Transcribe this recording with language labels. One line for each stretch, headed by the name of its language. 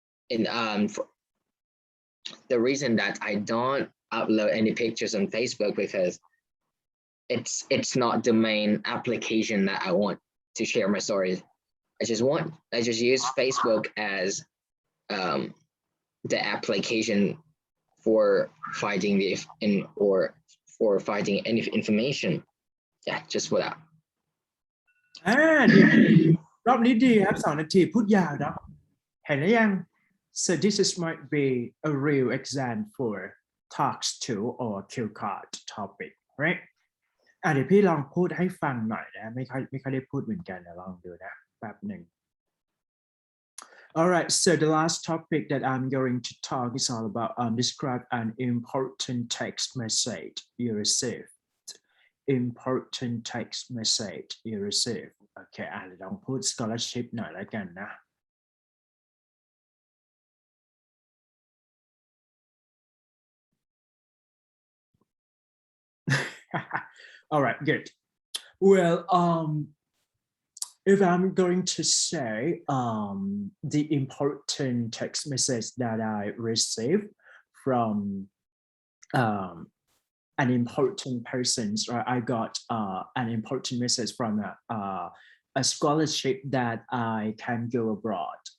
English: And the reason that I don't upload any pictures on Facebook because it's not the main application that I want to share my stories. I just use Facebook as the application for finding the for finding any information. Yeah, just for that.
Thai: ดีรอบนี้ดีครับ2 นาทีพูดยาวนะเห็นหรือยัง
English: so this is might be a real exam for talks to or Q card topic right
Thai: เดี๋ยวพี่ลองพูดให้ฟังหน่อยนะไม่ค่อยได้พูดเหมือนกันนะลองดูนะแป๊บหนึ่ง
English: Alright, so the last topic that I'm going to talk is all about describe an important text message you received. Important text message you received. Okay,
Thai: ลองพูด scholarship หน่อยแล้วกันนะ
English: Alright, good. Well, if I'm going to say the important text message that I received from um, an important person, or I got an important message from a scholarship that I can go abroad.